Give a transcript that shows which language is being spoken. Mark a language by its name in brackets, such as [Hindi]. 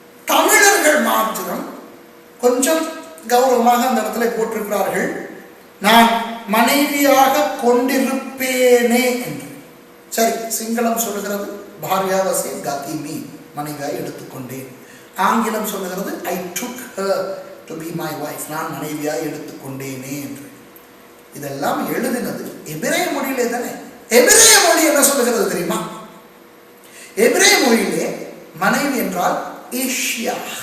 [Tamil] தமிழர்கள் மாத்திரம் கொஞ்சம் கௌரவமாக அந்த இடத்துல போட்டிருக்கிறார்கள், நான் மனைவியாக கொண்டிருப்பேனே என்று. சரி, சிங்களம் சொல்லுகிறது [Sinhala] பாரியாவசே கதிமி, [Tamil] மனைவியாய் எடுத்துக்கொண்டேன். ஆங்கிலம் சொல்லுகிறது [English] I took her to be my wife, [Tamil] நான் மனைவியாய் எடுத்துக்கொண்டேனே என்று. இதெல்லாம் எழுதினது எபிரேய மொழியிலே தானே. எபிரேய மொழி என்ன சொல்லுகிறது தெரியுமா? எபிரேய மொழியிலே மனைவி என்றால் இஷ்யா.